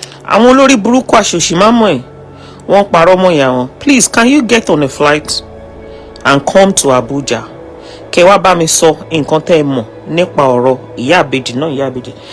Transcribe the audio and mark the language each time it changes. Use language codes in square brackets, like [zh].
[yo] Àwọn olórí burúkú àṣòṣì máa mọ̀ ẹ́. Wọ́n parọ́ mọ́ ìyá wọn. [en] Please, can you get on a flight and come to Abuja? [yo] Kẹ́ wá bá mi sọ nǹkan tẹ́ ẹ mọ̀ nípa ọ̀rọ̀ ìyá àbèjì náà ìyá àbèjì.